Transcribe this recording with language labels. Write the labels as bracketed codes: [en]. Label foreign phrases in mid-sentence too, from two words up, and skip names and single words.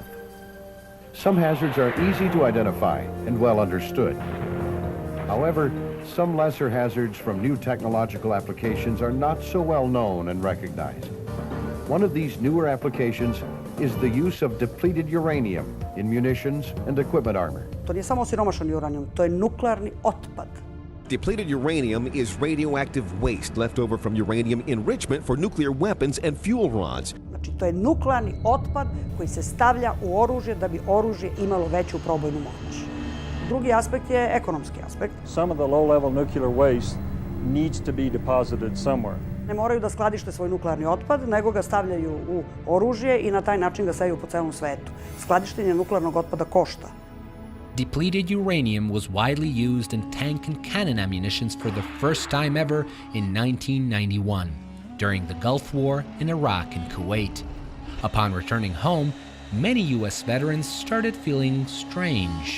[en] Some hazards are easy to identify and well understood. However, some lesser hazards from new technological applications are not so well known and recognized. One of these newer applications is the use of depleted uranium in munitions and equipment armor. [sr] To nije samo osiromašeni uranijum, to je nuklearni otpad. [en] Depleted uranium is radioactive waste left over from uranium enrichment for nuclear weapons and fuel rods. [sr] Znači, to je nuklearni otpad koji se stavlja u oružje da bi oružje imalo veću probojnu moć. Drugi aspekt je ekonomski aspekt. [en] Some of the low-level nuclear waste needs to be deposited somewhere. [sr] Ne moraju da skladište svoj nuklearni otpad, nego ga stavljaju u oružje i na taj način ga seju po celom svetu. Skladištenje nuklearnog otpada košta. [en] Depleted uranium was widely used in tank and cannon ammunitions for the first time ever in 1991, during the Gulf War in Iraq and Kuwait. Upon returning home, many US veterans started feeling strange.